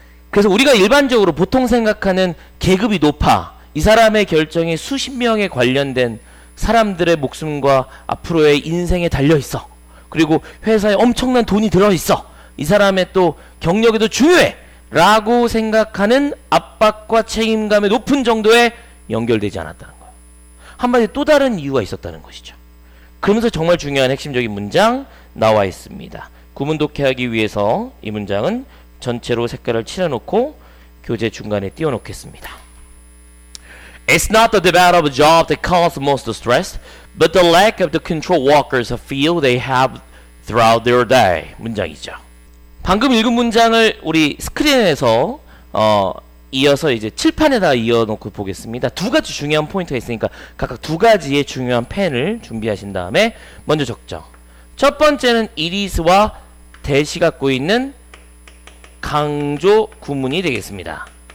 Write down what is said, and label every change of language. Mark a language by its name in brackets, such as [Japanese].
[Korean] 그래서 우리가 일반적으로 보통 생각하는 계급이 높아, 이 사람의 결정이 수십 명에 관련된 사람들의 목숨과 앞으로의 인생에 달려 있어, 그리고 회사에 엄청난 돈이 들어 있어, 이 사람의 또 경력에도 중요해 라고 생각하는 압박과 책임감의 높은 정도에 연결되지 않았다는 거예요. 한마디로 또 다른 이유가 있었다는 것이죠. 그러면서 정말 중요한 핵심적인 문장 나와 있습니다. 구문 독해하기 위해서 이 문장은 전체로 색깔을 칠해놓고 교재 중간에 띄워놓겠습니다. [English] It's not the demand of a job that causes most stress, but the lack of the control workers feel they have throughout their day. [Korean] 문장이죠. 방금 읽은 문장을 우리 스크린에서 이어서 이제 칠판에다 이어놓고 보겠습니다. 두 가지 중요한 포인트가 있으니까 각각 두 가지의 중요한 펜을 준비하신 다음에 먼저 적죠. 첫 번째는 it is와 대시 갖고 있는 강조 구문이 되겠습니다.